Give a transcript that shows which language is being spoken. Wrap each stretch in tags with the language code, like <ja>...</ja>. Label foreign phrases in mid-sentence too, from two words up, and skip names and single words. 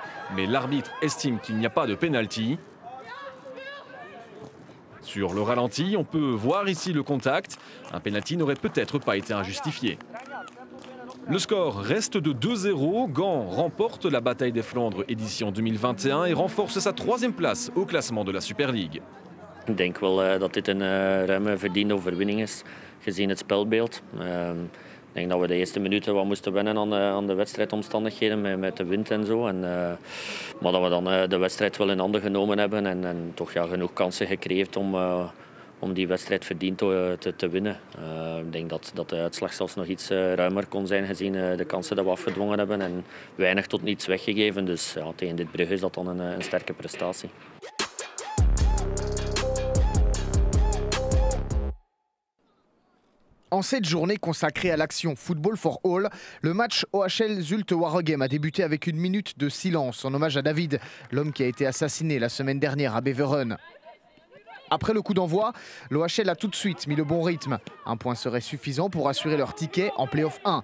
<fr>Mais l'arbitre estime qu'il n'y a pas de pénalty. Sur le ralenti, on peut voir ici le contact. Un pénalty n'aurait peut-être pas été injustifié. Le score reste de 2-0. Gand remporte la bataille des Flandres édition 2021 et renforce sa 3e place au classement de la Super League.</fr> <nl>Ik denk wel dat dit een ruime verdiende overwinning is, gezien het spelbeeld. Ik denk dat we de eerste minuten wat moesten wennen aan de wedstrijdomstandigheden met de wind en zo. Maar dat we dan de wedstrijd wel in handen genomen hebben en toch ja, genoeg kansen gecreëerd om die wedstrijd verdiend te winnen. Ik denk dat de uitslag zelfs nog iets ruimer kon zijn gezien de kansen die we afgedwongen hebben en weinig tot niets weggegeven. Dus ja, tegen dit Brugge is dat dan een sterke prestatie.</nl> <fr>En cette journée consacrée à l'action Football for All, le match OHL Zulte Waregem a débuté avec une minute de silence en hommage à David, l'homme qui a été assassiné la semaine dernière à Beveren. Après le coup d'envoi, l'OHL a tout de suite mis le bon rythme. Un point serait suffisant pour assurer leur ticket en Play-off 1.</fr>